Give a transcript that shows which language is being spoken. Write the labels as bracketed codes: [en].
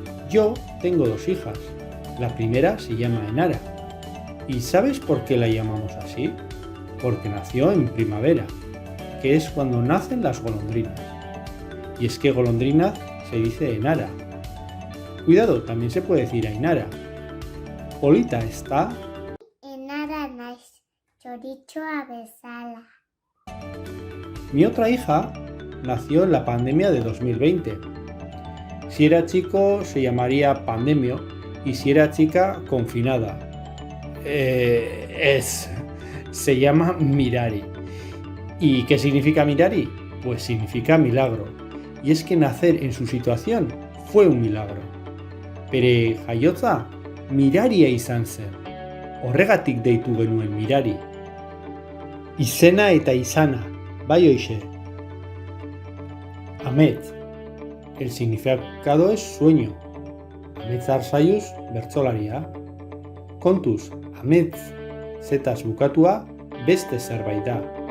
[es] Yo tengo 2 hijas. La primera se llama Enara. ¿Y sabes por qué la llamamos así? Porque nació en primavera, que es cuando nacen las golondrinas. Y es que golondrina se dice Enara. Cuidado, también se puede decir Ainara. [eu] Polita está. Enara naiz, txoritxoa bezala. [es] Mi otra hija nació en la pandemia de 2020. Si era chico se llamaría Pandemio y si era chica, confinada. Se llama Mirari. ¿Y qué significa Mirari? Pues significa milagro. Y es que nacer en su situación fue un milagro. [eu] Bere jaiotza miraria izan zen. Horregatik deitu genuen Mirari. Izena eta izana, bai hoxe. Amets. [es] El significado es sueño. [eu] Amets Arzaiuz bertsolaria. Kontuz, amets zetaz bukatua beste zerbait da.